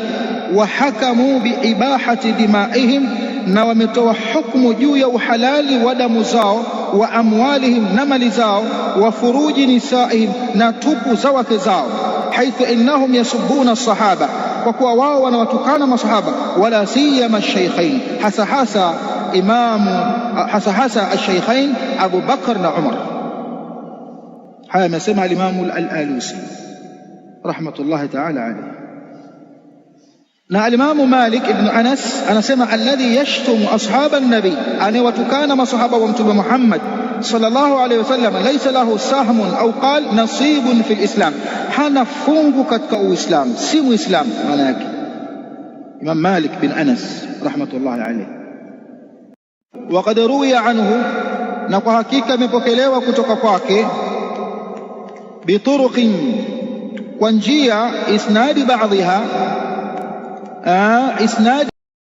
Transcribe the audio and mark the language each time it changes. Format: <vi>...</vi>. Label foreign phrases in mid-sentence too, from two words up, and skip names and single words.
<ar>وحكموا بإباحة دمائهم,</ar> <sw>na wametoa hukumu juu ya uhalali wa damu zao,</sw> <ar>وأموالهم,</ar> <sw>na mali zao,</sw> <ar>وفروج نسائهم,</ar> <sw>na tupu za wake zao,</sw> <ar>حيث إنهم يسبون الصحابة,</ar> <sw>kwa kuwa wao wanawatukana masahaba,</sw> <ar>ولا سيما الشيخين,</ar> <sw>hasa al-shaykhain Abu Bakr na Umar. Haya amesema al-Imam al-Alusi</sw> <ar>رحمة الله تعالى عليه.</ar> <sw>Na al-Imam Malik ibn Anas anasema</sw> <ar>الذي يشتم أصحاب النبي,</ar> <sw>anawatukana masahaba wa Mtume Muhammad</sw> <ar>صلى الله عليه وسلم, ليس له سهم أو قال نصيب في الإسلام,</ar> <sw>hana fungu katika uislamu, si muislamu. Maana yake Imam Malik bin Anas</sw> <ar>رحمة الله عليه. وقد روي عنه,</ar> <sw>na kwa hakika imepokelewa kutoka kwake, bituruqin, kwa njia, isnadi baadhiha isnad</sw>